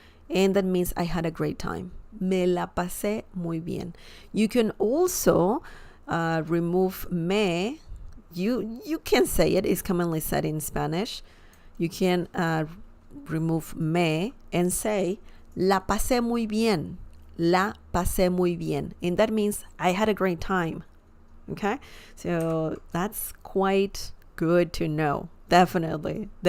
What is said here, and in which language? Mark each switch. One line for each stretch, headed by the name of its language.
English: And that means I had a great time.
Spanish: Me la pasé muy bien.
English: You can also remove me. You can say it. It's commonly said in Spanish. You can remove me and say,
Spanish: la pasé muy bien. La pasé muy bien.
English: And that means I had a great time. Okay? So that's quite good to know. Definitely.